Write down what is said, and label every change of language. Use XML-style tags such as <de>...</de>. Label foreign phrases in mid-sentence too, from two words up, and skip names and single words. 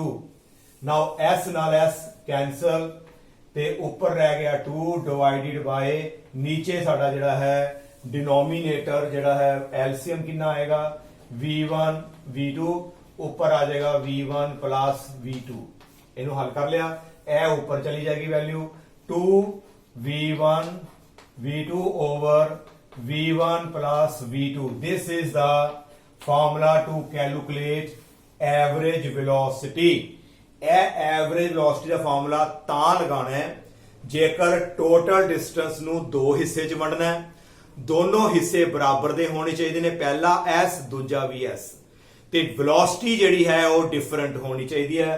<pa>ਨਾਓ s ਨਾਲ s ਕੈਂਸਲ ਤੇ ਉੱਪਰ ਰਹਿ ਗਿਆ 2</pa> <en>divided by</en> <pa>ਨੀਚੇ ਸਾਡਾ ਜਿਹੜਾ ਹੈ ਡਿਨੋਮੀਨੇਟਰ ਜਿਹੜਾ ਹੈ ਐਲਸੀਐਮ ਕਿੰਨਾ ਆਏਗਾ v1 v2, ਉੱਪਰ ਆ ਜਾਏਗਾ</pa> <en>v1 plus v2.</en> <pa>ਇਹਨੂੰ ਹੱਲ ਕਰ ਲਿਆ, ਇਹ ਉੱਪਰ ਚਲੀ ਜਾਏਗੀ ਵੈਲਿਊ 2</pa> <en>v1 v2 over v1 plus v2. This is the formula to calculate average velocity.</en> <pa>ਇਹ</pa> <en>average velocity</en> <pa>ਦਾ formula ਤਾਂ ਲਗਾਉਣਾ ਹੈ ਜੇਕਰ</pa> <en>total distance</en> <pa>ਨੂੰ ਦੋ ਹਿੱਸੇ 'ਚ ਵੰਡਣਾ ਹੈ, ਦੋਨੋਂ ਹਿੱਸੇ ਬਰਾਬਰ ਦੇ ਹੋਣੇ ਚਾਹੀਦੇ ਨੇ, ਪਹਿਲਾ s ਦੂਜਾ ਵੀ s, ਤੇ velocity ਜਿਹੜੀ ਹੈ ਉਹ ਡਿਫਰੈਂਟ ਹੋਣੀ ਚਾਹੀਦੀ ਹੈ।</pa>